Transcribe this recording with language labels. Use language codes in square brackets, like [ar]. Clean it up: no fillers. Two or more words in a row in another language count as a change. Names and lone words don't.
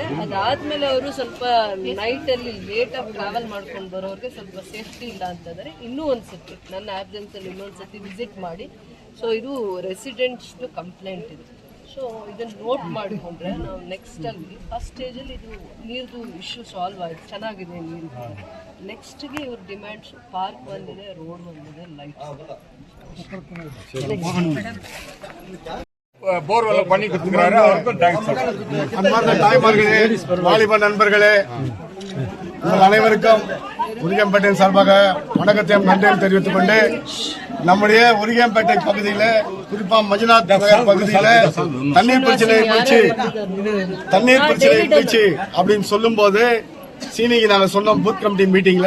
[kn] ಅದಾದ್ಮೇಲೆ ಅವರು ಸ್ವಲ್ಪ ನೈಟ್ ಅಲ್ಲಿ ಲೇಟ್ ಆಗಿ ಟ್ರಾವೆಲ್ ಮಾಡ್ಕೊಂಡು ಬರೋರಿಗೆ ಸ್ವಲ್ಪ ಸೇಫ್ಟಿ ಇಲ್ಲ ಅಂತಂದ್ರೆ ಇನ್ನೂ ಒಂದ್ಸತಿ ನನ್ನ ಆಬ್ಸೆನ್ಸ್ ಅಲ್ಲಿ ಇನ್ನೊಂದ್ಸತಿ ವಿಸಿಟ್ ಮಾಡಿ. ಸೊ ಇದು [en] residents complaint [kn] ಇದು. ಸೊ ಇದನ್ನ ನೋಟ್ ಮಾಡಿಕೊಂಡ್ರೆ ನಾವು ನೆಕ್ಸ್ಟ್ ಅಲ್ಲಿ ಫಸ್ಟ್ ಸ್ಟೇಜಲ್ಲಿ ಇದು ನೀರ್ದು [en] issue solve [kn] ಆಯ್ತು, ಚೆನ್ನಾಗಿದೆ ನೀರು. ನೆಕ್ಸ್ಟ್ಗೆ ಇವ್ರ ಡಿಮ್ಯಾಂಡ್ಸ್ ಪಾರ್ಕ್ ಬಂದಿದೆ, ರೋಡ್ ಬಂದಿದೆ, ಲೈಟ್. [ta] போர்வெல் பண்ணி கொடுத்துக்கிறாரு, அவருக்கும் தேங்க்ஸ் சொல்றேன். அன்பார்ந்த தாய்மார்களே, வாலிப நண்பர்களே, உங்கள் அனைவருக்கும் உரிகம்பேட்டையின் சார்பாக வணக்கத்தையும் நன்றியும் தெரிவித்துக் கொண்டு, நம்முடைய உரிகம்பேட்டை பகுதியில குறிப்பா மஞ்சுநாத் நகர் பகுதியில தண்ணீர் பிரச்சனை போச்சு அப்படின்னு சொல்லும் போது சீனிக்கு நாங்க சொன்னோம் [en] booth committee meeting.